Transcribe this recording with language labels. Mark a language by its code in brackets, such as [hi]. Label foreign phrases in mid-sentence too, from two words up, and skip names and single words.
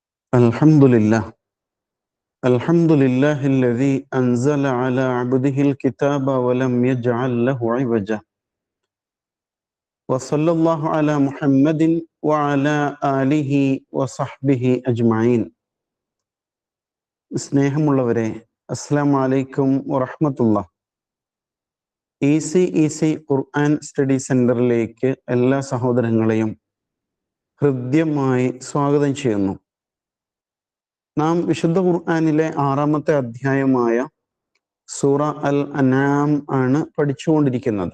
[ar] الحمد لله الحمد لله الذي أنزل على عبده الكتاب ولم يجعل له عوجا وصلى الله على محمد وعلى آله وصحبه أجمعين. [ml] സ്നേഹമുള്ളവരെ, [ar] السلام عليكم ورحمة الله. [ml] ഈസി ഖുർആൻ സ്റ്റഡി സെന്ററിലേക്ക് എല്ലാ സഹോദരങ്ങളെയും ഹൃദ്യമായി സ്വാഗതം ചെയ്യുന്നു. നാം വിശുദ്ധ ഖുർആനിലെ 6-ാമത്തെ അധ്യായമായ സൂറ അൽ അൻആം ആണ് പഠിച്ചുകൊണ്ടിരിക്കുന്നത്.